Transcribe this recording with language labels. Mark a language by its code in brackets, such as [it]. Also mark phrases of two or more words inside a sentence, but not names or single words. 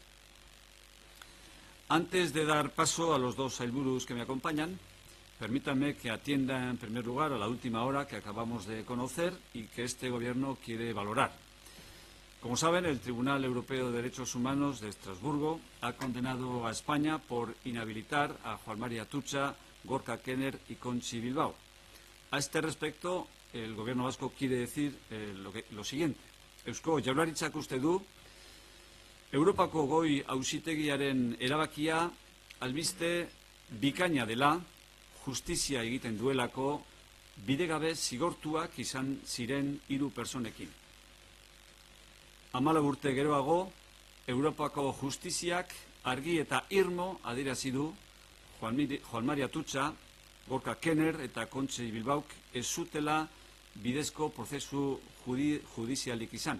[es] Antes de dar paso a los dos sailburus que me acompañan, permítanme que atienda en primer lugar a la última hora que acabamos de conocer y que este Gobierno quiere valorar. Como saben, el Tribunal Europeo de Derechos Humanos de Estrasburgo ha condenado a España por inhabilitar a Juan Mari Atutxa, Gorka Knörr y Conchi Bilbao. A este respecto, el Gobierno vasco quiere decir lo siguiente. [eu] Eusko Jaurlaritzak uste du, Europako Goi Auzitegiaren erabakia albiste bikaina dela, justizia egiten duelako, bidegabe zigortuak izan ziren 3 pertsonekin. 14 urte geroago, Europako justiziak argi eta irmo adierazi du Juan Mari Atutxa, Gorka Knörr eta Conchi Bilbaok ez zutela bidezko prozesu judizialik izan.